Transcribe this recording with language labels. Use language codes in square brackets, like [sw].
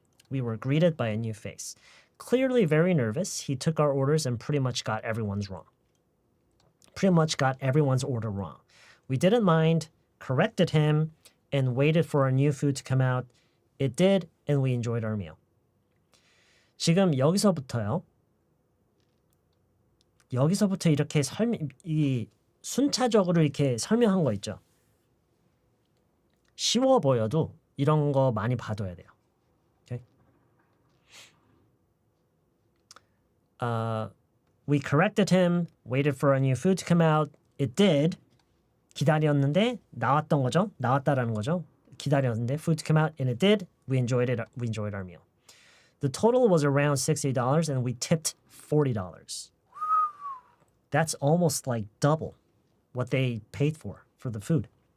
[en] We were greeted by a new face. Clearly very nervous, he took our orders and pretty much got everyone's wrong. Pretty much got everyone's order wrong. We didn't mind, corrected him, and waited for our new food to come out. It did, and we enjoyed our meal. [ko] 지금 여기서부터 이렇게 순차적으로 이렇게 설명한 거 있죠. 쉬워 보여도 이런 거 많이 봐둬야 돼요. [en] Okay? We corrected him, waited for our new food to come out. It did. [ko] 기다렸는데 나왔던 거죠. 나왔다라는 거죠. 기다렸는데 [en] food to come out, and it did. We enjoyed it. We enjoyed our meal. The total was around $60, and we tipped $40. That's almost like double what they paid for the food.